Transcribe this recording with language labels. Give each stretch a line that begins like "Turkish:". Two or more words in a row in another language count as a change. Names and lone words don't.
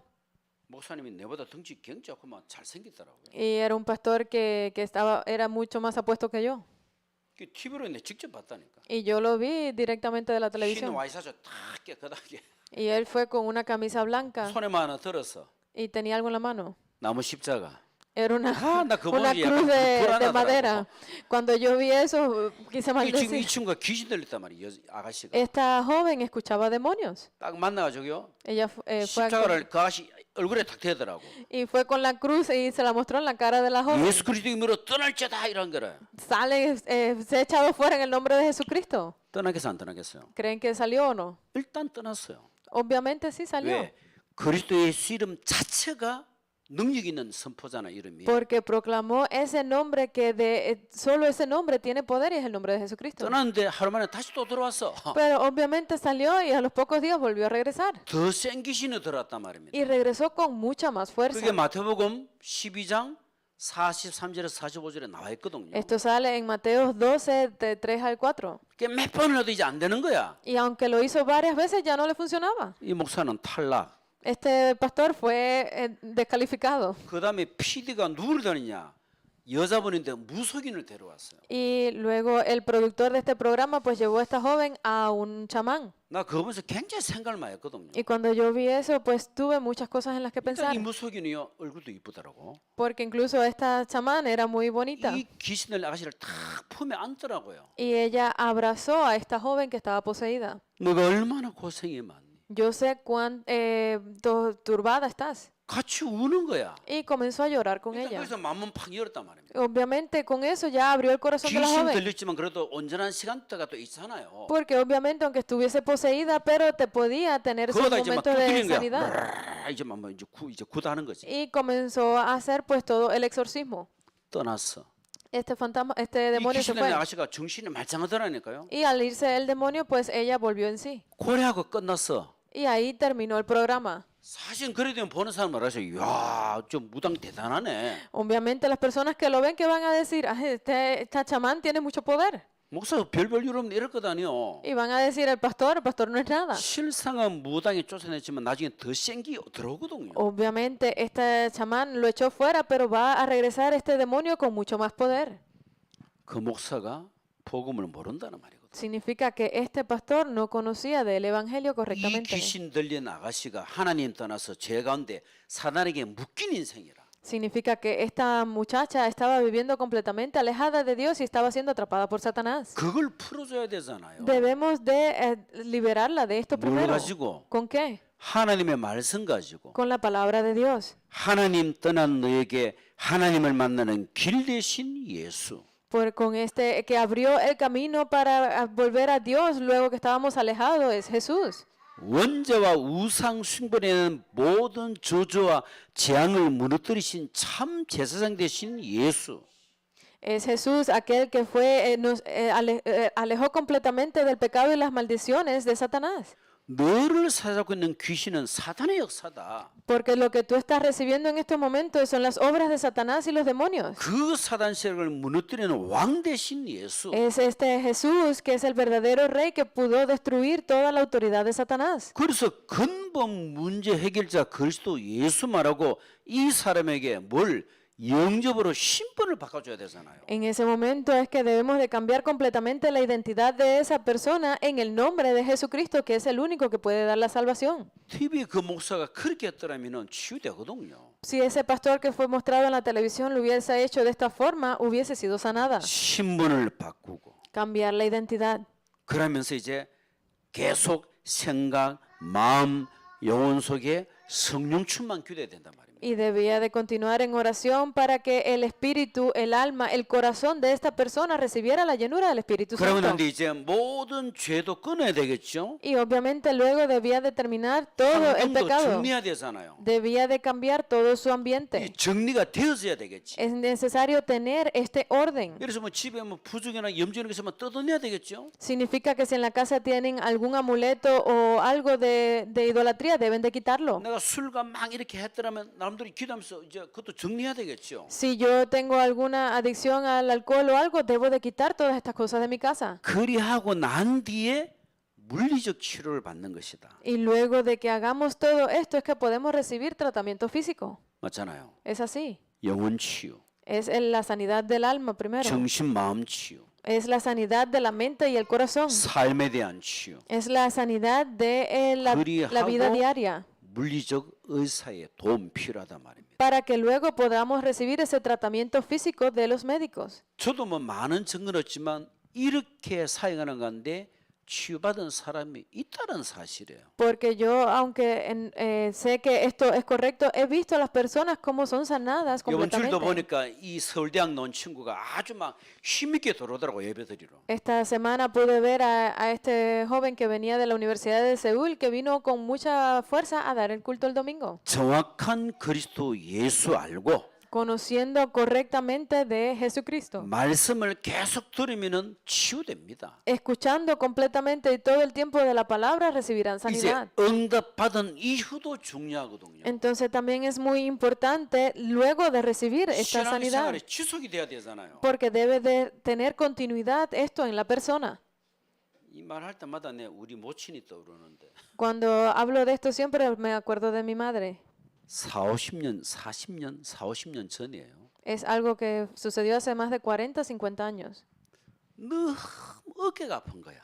Korean: 목사님이 내보다 덩치 굉장하고만 잘생겼더라고요.
Spanish: Y era un pastor que era mucho más apuesto que yo.
Korean: 그 TV로 내 직접 봤다니까.
Spanish: Y yo lo vi directamente de la
Korean: 흰
Spanish: televisión.
Korean: 와이셔츠 딱 깨끗하게
Spanish: Y él fue con una camisa blanca
Korean: 손에만 하나 들었어.
Spanish: y tenía algo en la mano.
Korean: 나무 십자가.
Spanish: Era una
Korean: 나 그거
Spanish: una
Korean: 보기
Spanish: cruz
Korean: 약간
Spanish: de
Korean: 불안하더라고.
Spanish: madera. Cuando yo vi eso, quise
Korean: 이 지금 이
Spanish: maldecir.
Korean: 친구가 귀신 들렸단 말이야. 아가씨가.
Spanish: Esta joven escuchaba demonios.
Korean: 딱 만나가지고요.
Spanish: Ella fue
Korean: 십자가를 그 아가씨 얼굴에 탁 대더라고.
Spanish: y fue con la cruz y se la mostró en la cara de la joven.
Korean: 예수 그리스도 이름으로 떠날자다 이런 거래.
Spanish: Sale, se ha echado fuera en el nombre de Jesucristo.
Korean: 떠나겠어 안 떠나겠어요?
Spanish: ¿Creen que salió o no?
Korean: 일단 떠났어요.
Spanish: Obviamente sí salió.
Korean: 왜? 그리스도의 이름 자체가 능력 있는 선포잖아 이름이.
Spanish: Porque proclamó ese nombre que solo ese nombre tiene poder y es el nombre de Jesucristo.
Korean: 떠났는데 하루 만에 다시 또 들어왔어.
Spanish: Pero obviamente salió y a los pocos días volvió a regresar.
Korean: 더 센 귀신이 들어왔단 말입니다.
Spanish: Y regresó con mucha más fuerza.
Korean: 그게 마태복음 12장 43절에서 45절에 나와 있거든요.
Spanish: Esto sale en Mateo 12, de 3 al 4.
Korean: 그게 몇 번을 해도 이제 안 되는 거야.
Spanish: Y aunque lo hizo varias veces, ya no le funcionaba.
Korean: 이 목사는 탈락.
Spanish: Este pastor fue descalificado.
Korean: 그 다음에 PD가 누구를 다니냐? 여자분인데 무속인을 데려왔어요.
Spanish: Y luego el productor de este programa pues llevó a esta joven a un chamán.
Korean: 나 그거 보면서 굉장히 생각을 많이 했거든요.
Spanish: Y cuando yo vi eso, pues tuve muchas cosas en las que
Korean: 일단
Spanish: pensar.
Korean: 이 무속인이요 얼굴도 이쁘더라고.
Spanish: Porque incluso esta chamán era muy bonita.
Korean: 이 귀신들 아가씨를 탁 품에 안더라고요.
Spanish: Y ella abrazó a esta joven que estaba poseída.
Korean: 너가 얼마나 고생이 많니?
Spanish: Yo sé cuán turbada estás.
Korean: 같이 우는 거야.
Spanish: Y comenzó a llorar con
Korean: 일단
Spanish: ella.
Korean: 거기서 마음은 팍 열었단 말입니다.
Spanish: Obviamente con eso ya abrió el corazón de la
Korean: 귀신
Spanish: joven.
Korean: 들렸지만 그래도 온전한 시간대가 또 있잖아요.
Spanish: Porque obviamente aunque estuviese poseída, pero te podía tener esos
Korean: 그러다 이제 막
Spanish: momentos de
Korean: 두드리는
Spanish: sanidad.
Korean: 거야. 이제 막 이제 구다하는 거지.
Spanish: Y comenzó a hacer pues todo el exorcismo.
Korean: 떠났어.
Spanish: Este fantasma, este
Korean: 이
Spanish: demonio se
Korean: 귀신 들린
Spanish: fue.
Korean: 아가씨가 정신이 말짱하더라니까요.
Spanish: Y al irse el demonio, pues ella volvió en sí.
Korean: 고래하고 끝났어.
Spanish: Y ahí terminó el programa.
Korean: 사실 그래도 보는 사람 말하죠. 이야, 좀 무당 대단하네.
Spanish: Obviamente las personas que lo ven, que van a decir, esta chamán tiene mucho poder.
Korean: 목사 별별 일 없는 이럴 거다니요.
Spanish: Y van a decir, el pastor no es nada.
Korean: 실상은 무당이 쫓아냈지만 나중에 더 센 게 들어오거든요.
Spanish: Obviamente, este chamán lo echó fuera, pero va a regresar este demonio con mucho más poder.
Korean: 그 목사가 복음을 모른다는 말이거든요.
Spanish: Significa que este pastor no conocía del evangelio
Korean: 이
Spanish: correctamente.
Korean: 귀신 들린 아가씨가 하나님 떠나서 죄 가운데 사단에게 묶인 인생이라.
Spanish: Significa que esta muchacha estaba viviendo completamente alejada de Dios y estaba siendo atrapada por Satanás.
Korean: 그걸 풀어줘야 되잖아요.
Spanish: Debemos de liberarla de esto
Korean: 뭘
Spanish: primero.
Korean: 가지고?
Spanish: ¿Con qué?
Korean: 하나님의 말씀 가지고.
Spanish: Con la palabra de Dios.
Korean: 하나님 떠난 너에게 하나님을 만나는 길 대신 예수.
Spanish: Con este que abrió el camino para volver a Dios luego que estábamos alejados es Jesús.
Korean: 원죄와 우상 숭배하는 모든 저주와 재앙을 무너뜨리신 참 제사장 되신 예수.
Spanish: Es Jesús aquel que fue, nos alejó completamente del pecado y las maldiciones de Satanás.
Korean: 너를 사로잡고 있는 귀신은 사탄의 역사다.
Spanish: Porque lo que tú estás recibiendo en estos momentos son las obras de Satanás y los demonios.
Korean: 그 사단 세력을 무너뜨리는 왕 대신 예수.
Spanish: Es este Jesús que es el verdadero rey que pudo destruir toda la autoridad de Satanás.
Korean: 그래서 근본 문제 해결자 그리스도 예수 말하고 이 사람에게 뭘 영접으로 신분을 바꿔줘야 되잖아요.
Spanish: En ese momento es que debemos de cambiar completamente la identidad de esa persona en el nombre de Jesucristo, que es el único que puede dar la salvación.
Korean: TV 그 목사가 그렇게 했더라면 치유되거든요.
Spanish: Si ese pastor que fue mostrado en la televisión lo hubiese hecho de esta forma, hubiese sido sanada.
Korean: 신분을 바꾸고
Spanish: Cambiar la identidad.
Korean: 그러면서 이제 계속 생각, 마음, 영혼 속에 성령 충만 기도해야 된단 말입니다.
Spanish: Y debía de continuar en oración para que el espíritu, el alma, el corazón de esta persona recibiera la llenura del Espíritu Santo.
Korean: 그러면 이제 모든 죄도 끊어야 되겠죠.
Spanish: Y obviamente luego debía de terminar todo el
Korean: 환경도
Spanish: pecado.
Korean: 정리해야 되잖아요.
Spanish: Debía de cambiar todo su
Korean: 이
Spanish: ambiente.
Korean: 정리가 되어져야 되겠지.
Spanish: Es necesario tener este orden.
Korean: 그래서 뭐 집에 뭐 부정이나 염증이 있으면 뜯어내야 되겠죠.
Spanish: Significa que si en la casa tienen algún amuleto o algo de idolatría, deben de quitarlo.
Korean: 내가 술과 막 이렇게 했더라면 남들이 기도하면서 이제 그것도 정리해야 되겠죠.
Spanish: Si yo tengo alguna adicción al alcohol o algo, debo de quitar todas estas cosas de mi casa.
Korean: 그리하고 난 뒤에 물리적 치료를 받는 것이다.
Spanish: Y luego de que hagamos todo esto es que podemos recibir tratamiento físico.
Korean: 맞잖아요.
Spanish: Es así.
Korean: 영혼 치유,
Spanish: Es la sanidad del alma primero.
Korean: 정신 마음 치유,
Spanish: Es la sanidad de la mente y el corazón.
Korean: 삶에 대한 치유,
Spanish: Es la sanidad de la vida diaria.
Korean: 물리적 의사의 도움 필요하단 말입니다.
Spanish: Para que luego podamos recibir ese tratamiento físico de los médicos.
Korean: 저도 뭐 많은 증거는 없지만 이렇게 사용하는 건데 치유받은 사람이 있다는 사실이에요.
Spanish: Porque yo, aunque sé que esto es correcto, he visto a las personas cómo son sanadas
Korean: 이번 주일도
Spanish: completamente.
Korean: 보니까 이 서울대학 나온 친구가 아주 막 힘있게 들어오더라고 예배드리러.
Spanish: Esta semana pude ver a este joven que venía de la Universidad de Seúl, que vino con mucha fuerza a dar el culto el domingo,
Korean: 정확한 그리스도 예수 알고
Spanish: conociendo correctamente de Jesucristo,
Korean: 말씀을 계속 들으면은 치유됩니다.
Spanish: escuchando completamente y todo el tiempo de la palabra recibirán
Korean: 이제
Spanish: sanidad.
Korean: 응답받은 이후도 중요하거든요.
Spanish: Entonces también es muy importante luego de recibir esta sanidad,
Korean: 신앙생활에 지속이 돼야 되잖아요.
Spanish: porque debe de tener continuidad esto en la persona.
Korean: 이 말할 때마다 내 우리 모친이 떠오르는데
Spanish: Cuando hablo de esto siempre me acuerdo de mi madre.
Korean: 40년 전이에요.
Spanish: Es algo que sucedió hace más de 40, 50 años.
Korean: 너무 어깨가 아픈 거야.